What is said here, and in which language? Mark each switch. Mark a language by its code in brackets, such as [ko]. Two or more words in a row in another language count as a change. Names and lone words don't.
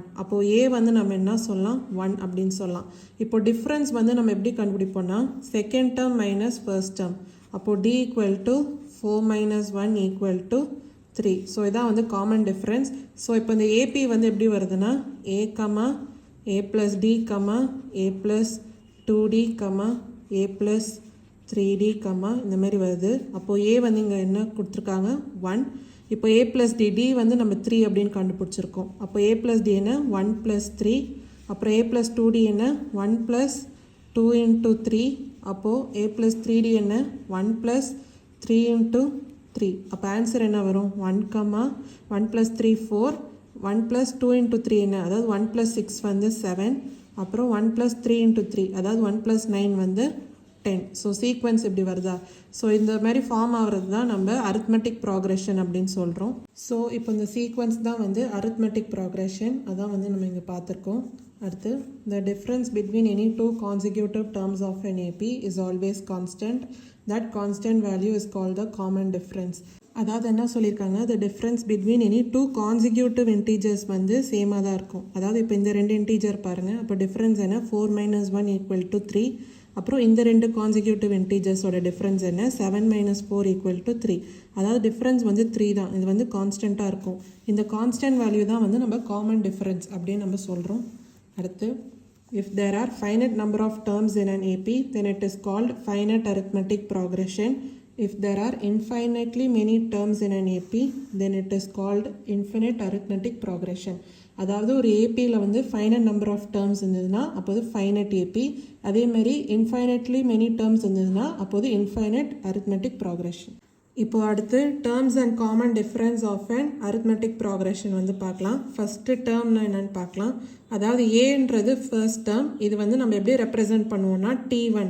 [ta] அப்போது ஏ வந்து நம்ம என்ன சொல்லலாம் 1 அப்படின்னு சொல்லலாம். இப்போ டிஃப்ரென்ஸ் வந்து நம்ம எப்படி கண்டுபிடிப்போம்னா [en] second term minus first term. அப்போது d equal to 4 minus 1 equal to 3. [ta] ஸோ இதான் வந்து [en] common difference. [ta] ஸோ இப்போ இந்த ஏபி வந்து எப்படி வருதுன்னா [en] a plus d, a plus 2d, a plus 3d, [ta] இந்த மாதிரி வருது. அப்போது a வந்து இங்கே என்ன கொடுத்துருக்காங்க 1. இப்போ [en] a plus d [ta] வந்து நம்ம 3 அப்படின்னு கண்டுபிடிச்சிருக்கோம். [en] அப்போ a plus d என்ன 1 plus 3. அப்புறம் a plus 2d என்ன 1 plus 2 into 3. அப்போது a plus 3d என்ன 1 plus 3 into 3. [ta] அப்போ ஆன்சர் என்ன வரும் 1 plus 3 4. [en] 1 plus 2 into 3 [ta] என்ன, அதாவது 1 plus 6 வந்து 7. அப்புறம் [en] 1 plus 3 into 3 [ta] அதாவது 1 plus 9 வந்து 10. ஸோ சீக்வென்ஸ் இப்படி வருதா. ஸோ இந்த மாதிரி ஃபார்ம் ஆகிறது தான் நம்ம [en] arithmetic progression [ta] அப்படின்னு சொல்கிறோம். ஸோ இப்போ இந்த சீக்வென்ஸ் தான் வந்து [en] arithmetic progression, [ta] அதான் வந்து நம்ம இங்கே பார்த்துருக்கோம். [en] அடுத்து the difference between any two consecutive terms of an AP is always constant. That constant value is called the common difference. [ta] அதாவது என்ன சொல்லியிருக்காங்க, [en] the difference between any two consecutive integers [ta] வந்து சேமாக தான் இருக்கும். அதாவது இப்போ இந்த ரெண்டு இன்டீஜர் பாருங்கள், அப்போ டிஃப்ரென்ஸ் என்ன [en] 4 minus 1 equal to 3. [ta] அப்புறம் இந்த ரெண்டு [en] consecutive integers difference [ta] என்ன [en] 7 minus 4 equal to 3. [ta] அதாவது டிஃப்ரென்ஸ் வந்து 3 தான், இது வந்து கான்ஸ்டண்ட்டாக இருக்கும். இந்த [en] constant value [ta] தான் வந்து நம்ம [en] common difference [ta] அப்படின்னு நம்ம சொல்கிறோம். [en] அடுத்து if there are finite number of terms in an AP then it is called finite arithmetic progression. If there are infinitely many terms in an AP then it is called infinite arithmetic progression. [ta] அதாவது ஒரு ஏபியில் வந்து [en] finite number of terms [ta] இருந்ததுன்னா அப்போது [en] finite AP, [ta] அதே மாதிரி [en] infinitely many terms [ta] இருந்ததுன்னா அப்போது [en] infinite arithmetic progression. [ta] இப்போ அடுத்து [en] terms and common difference of and arithmetic progression [ta] வந்து பார்க்கலாம். [en] first term [ta] என்னென்னு பார்க்கலாம். அதாவது ஏன்றது [en] first term, [ta] இது வந்து நம்ம எப்படி ரெப்ரசன்ட் பண்ணுவோம்னா T1.